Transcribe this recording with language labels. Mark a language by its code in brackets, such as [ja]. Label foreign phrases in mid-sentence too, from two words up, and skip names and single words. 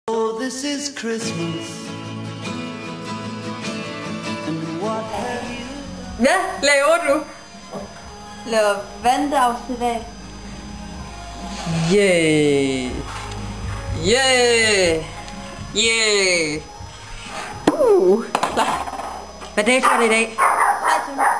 [en] Oh, this is Christmas. And what have you... [da] Hvad laver du? Laver vandafsnit af. [en] Yeah. Yeah. Yeah. Klar. [da] Hvad dato er det i dag? 23.